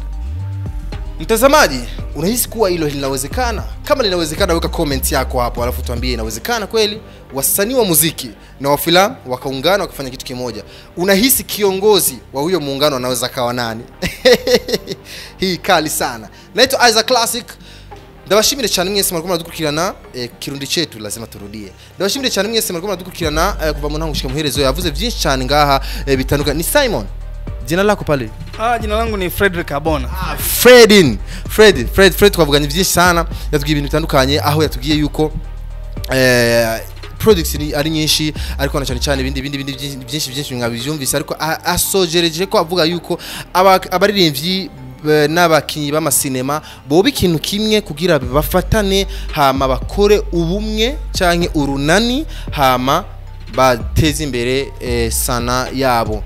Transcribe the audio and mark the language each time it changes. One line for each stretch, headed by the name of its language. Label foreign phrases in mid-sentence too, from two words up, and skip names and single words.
Swahili: Mtazamaji, unahisi kuwa hilo linawezekana? Kama linawezekana weka comment yako hapo alafu tuambie inawezekana kweli wasanii wa muziki na wa filamu wakaungana wakafanya kitu kimoja. Unahisi kiongozi wa huyo muungano anaweza kawa nani? Hii kali sana. Naitwa Isaac Classic.
Rundi: Ndabashimire cyane mwese mwariko muradukurikirana kirundi cetu lazima turudie. Ndabashimire cyane mwese mwariko muradukurikirana kuva mu ntango gushika muherezo yavuze byinshi cyane ngaha bitanuka.
Swahili: Ni Simon. Jina lako pale? Jina langu ni Frederick Abona.
Rundi: Fred twavuganye byinshi sana, yatubwiye ibintu bitandukanye aho yatubwiye yuko products ari nyinshi ariko na cyane ibindi byinshi mwabivyumvise ariko asojereje ko avuga yuko abaririmbyi n'abakinyi b'amasinema boba ikintu kimwe kugira bafatane hama bakore ubumwe canke urunani hama bateze imbere sana yabo.